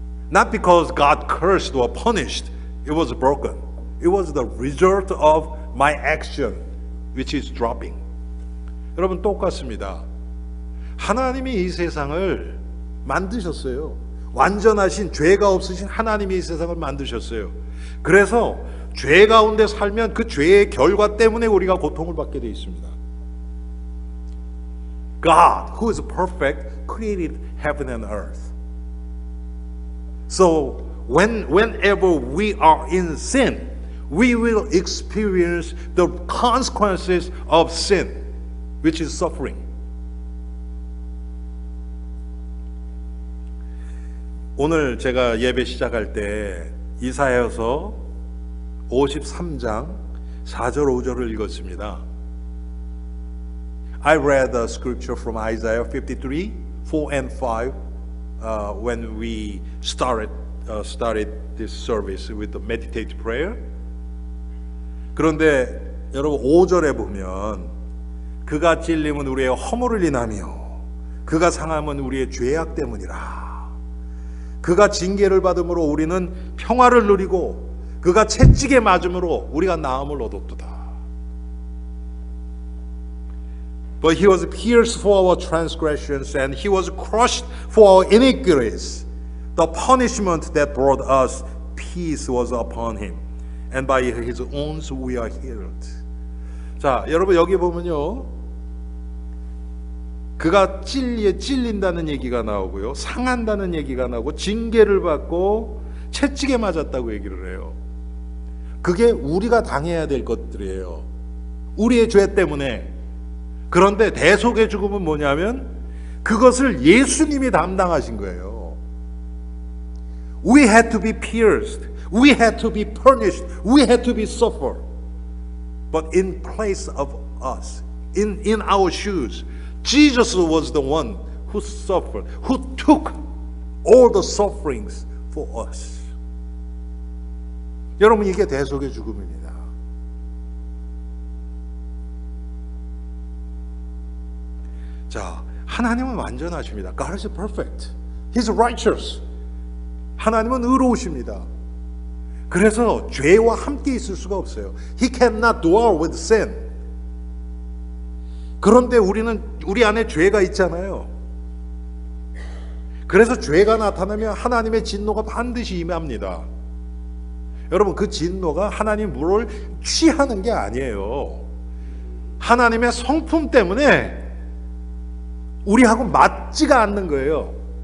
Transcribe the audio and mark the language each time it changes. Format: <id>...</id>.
<en>Not because God cursed or punished, it was broken. It was the result of my action, which is dropping.</en> <ko>여러분, 똑같습니다. 하나님이 이 세상을 만드셨어요. 완전하신, 죄가 없으신 하나님이 이 세상을 만드셨어요. 그래서 죄 가운데 살면 그 죄의 결과 때문에 우리가 고통을 받게 되어 있습니다.</ko> <en>God, who is perfect, created heaven and earth. So whenever we are in sin, we will experience the consequences of sin, which is suffering.</en> <ko>오늘 제가 예배 시작할 때 이사야서 53장 4절 5절을 읽었습니다.</ko> <en>I read the scripture from Isaiah 53, 4 and 5 when we started this service with the meditative prayer.</en> <ko>그런데 여러분 5절에 보면 그가 찔림은 우리의 허물을 인하며 그가 상함은 우리의 죄악 때문이라. 그가 징계를 받음으로 우리는 평화를 누리고 그가 채찍에 맞음으로 우리가 나음을 얻었도다.</ko> <en>But he was pierced for our transgressions and he was crushed for our iniquities. The punishment that brought us peace was upon him. And by his wounds we are healed.</en> <ko>자, 여러분 여기 보면요. 그가 찔린다는 얘기가 나오고요. 상한다는 얘기가 나오고 징계를 받고 채찍에 맞았다고 얘기를 해요. 그게 우리가 당해야 될 것들이에요. 우리의 죄 때문에. 그런데 대속의 죽음은 뭐냐면 그것을 예수님이 담당하신 거예요.</ko> <en>We had to be pierced. We had to be punished. We had to be suffered. But in place of us, in our shoes, Jesus was the one who suffered, who took all the sufferings for us.</en> <ko>여러분 이게 대속의 죽음입니다. 자, 하나님은 완전하십니다.</ko> <en>God is perfect. He's righteous.</en> <ko>하나님은 의로우십니다. 그래서 죄와 함께 있을 수가 없어요.</ko> <en>He cannot dwell with sin.</en> <ko>그런데 우리 안에 죄가 있잖아요. 그래서 죄가 나타나면 하나님의 진노가 반드시 임합니다. 여러분 그 진노가 하나님 물을 취하는 게 아니에요. 하나님의 성품 때문에 우리하고 맞지가 않는 거예요.</ko>